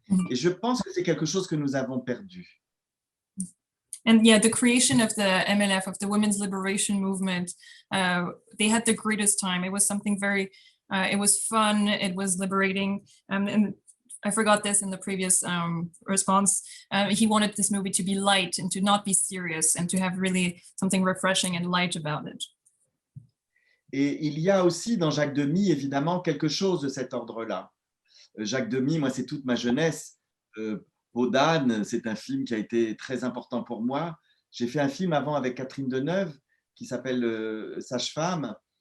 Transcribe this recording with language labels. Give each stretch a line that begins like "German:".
French: Et je pense que c'est quelque chose que nous avons perdu.
English: And yeah, the creation of the MLF, of the women's liberation movement, they had the greatest time. It was something very, it was fun, it was liberating. And I forgot this in the previous response. He wanted this movie to be light and to not be serious and to have really something refreshing and light about it.
French: Et il y a aussi dans Jacques Demy, évidemment, quelque chose de cet ordre-là. Jacques Demy, moi, c'est toute ma jeunesse. Peau d'âne, c'est un film qui a été très important pour moi. J'ai fait un film avant avec Catherine Deneuve qui s'appelle Sage-femme.